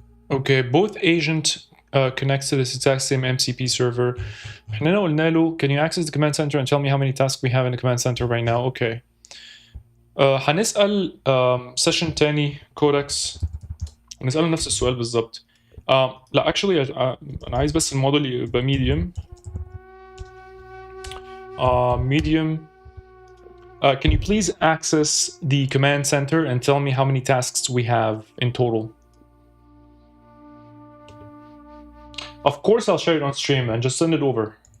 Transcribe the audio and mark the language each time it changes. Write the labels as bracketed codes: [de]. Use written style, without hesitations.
[en] Okay, both agent connects to this exact same MCP server. [ar] احنا قلنا له [en] can you access the command center and tell me how many tasks we have in the command center right now? Okay. [ar] هنسأل session تاني codex ونسأله نفس السؤال بالظبط. لا actually أنا عايز بس الموديل يبقى medium. [en] Medium. Can you please access the command center and tell me how many tasks we have in total? Of course I'll share it on stream and just send it over.